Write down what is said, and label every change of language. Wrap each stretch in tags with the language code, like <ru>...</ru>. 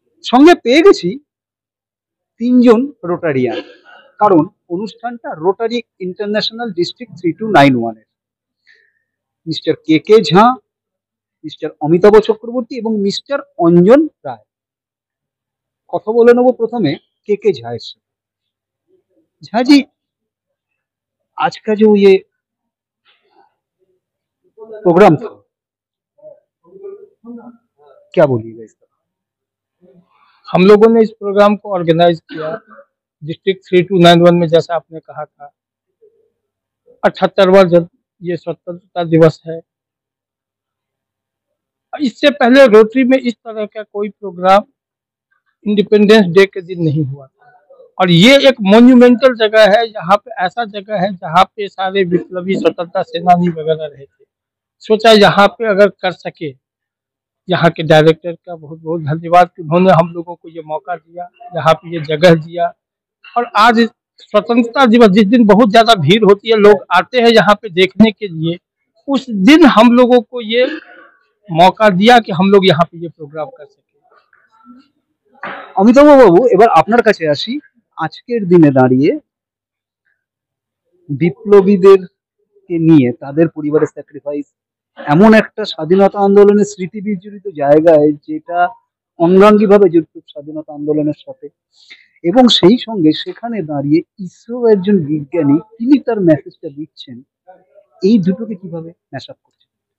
<bn>সঙ্গে পেয়ে গেছি তিনজন রোটারিয়ান, কারণ অনুষ্ঠানটা রোটারি ইন্টারন্যাশনাল ডিস্ট্রিক্ট 3291 এর মিস্টার কে কে ঝা, মিস্টার অমিতাভ চক্রবর্তী এবং মিস্টার অঞ্জন রায়। কথা বলে নেবো প্রথমে के के झा से।</bn> <hi>झा जी, आज का जो ये प्रोग्राम था, क्या बोलिएगा इस पर? हम लोगों ने इस प्रोग्राम को ऑर्गेनाइज किया डिस्ट्रिक्ट 3291 में, जैसा आपने कहा था। 78वां ये स्वतंत्रता दिवस है। इससे पहले रोटरी में इस तरह का कोई प्रोग्राम इंडिपेंडेंस डे के दिन नहीं हुआ था, और ये एक मोन्यूमेंटल जगह है। यहाँ पे ऐसा जगह है जहाँ पे सारे विप्लवी स्वतंत्रता सेनानी वगैरह रहे थे। सोचा यहाँ पे अगर कर सके, यहाँ के डायरेक्टर का बहुत बहुत धन्यवाद कि उन्होंने हम लोगों को ये मौका दिया, यहाँ पे ये जगह दिया। और आज स्वतंत्रता दिवस जिस दिन बहुत ज्यादा भीड़ होती है, लोग आते हैं यहाँ पे देखने के लिए, उस दिन हम लोगों को ये मौका दिया कि हम लोग यहाँ पे ये प्रोग्राम कर सके।</hi> <bn>অমিতাভ বাবু, এবার আপনার কাছে আসি। আজকের দিনে দাঁড়িয়ে বিপ্লবীদেরকে নিয়ে তাদের পরিবারের স্যাক্রিফাইস, এমন একটা স্বাধীনতা আন্দোলনের স্মৃতি বিজড়িত জায়গায় যেটা অঙ্গাঙ্গিভাবে যুক্ত স্বাধীনতা আন্দোলনের সাথে, এবং সেই সঙ্গে সেখানে দাঁড়িয়ে ইসরো একজন বিজ্ঞানী, তিনি তার মেসেজটা দিচ্ছেন, এই দুটোকে কিভাবে ম্যাচ আপ করছেন?</bn>